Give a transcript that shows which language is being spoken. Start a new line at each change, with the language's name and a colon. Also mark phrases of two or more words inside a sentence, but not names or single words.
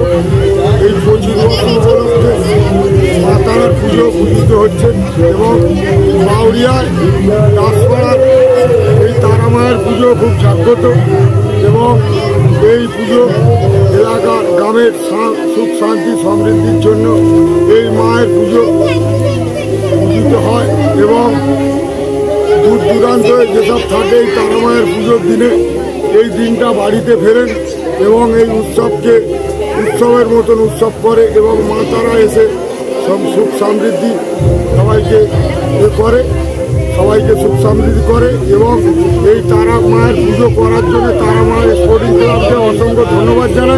Bangla: এই 25 বছর উপলক্ষে মা তারার পুজো পূজিত হচ্ছে এবং বাউরিয়ায় দাসপাড়ার এই তারামায়ের পুজো খুব জাগ্রত এবং এই পুজো এলাকার গ্রামের সুখ শান্তি সমৃদ্ধির জন্য এই মায়ের পুজো পূজিত হয় এবং দূর দূরান্ত যেসব থাকে তারামায়ের পুজোর দিনে এই দিনটা বাড়িতে ফেরেন এবং এই উৎসবকে উৎসবের মতন উৎসব করে এবং মা তারা এসে সব সুখ সমৃদ্ধি সবাইকে করে সবাইকে সুখ সমৃদ্ধি করে এবং এই তারা মায়ের পুজো করার জন্য তারা মায়ের স্পোর্টিং ক্লাবকে অসংখ্য ধন্যবাদ জানাই।